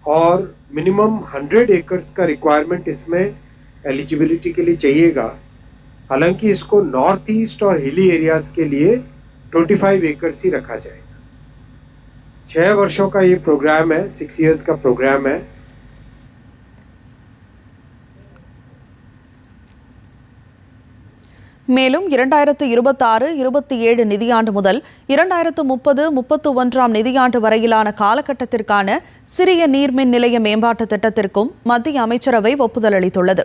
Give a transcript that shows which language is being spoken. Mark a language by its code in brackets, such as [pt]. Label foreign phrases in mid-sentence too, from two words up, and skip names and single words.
[hi] और [en] minimum 100 acres [hi] का रिक्वायरमेंट इसमें एलिजिबिलिटी के लिए चाहिएगा। हालांकि इसको नॉर्थ ईस्ट और [en] hilly areas [hi] के लिए 25 एकर्स ही रखा जाएगा। 6 वर्षों का ये प्रोग्राम है, [en] 6 years [hi] का प्रोग्राम है। [ta] மேலும் 2026-27 நிதியாண்டு முதல் 2030-31 நிதியாண்டு வரையிலான காலகட்டத்திற்கான சிறிய நீர்மின் நிலைய மேம்பாட்டு திட்டத்திற்கும் மத்திய அமைச்சரவை ஒப்புதல் அளித்துள்ளது.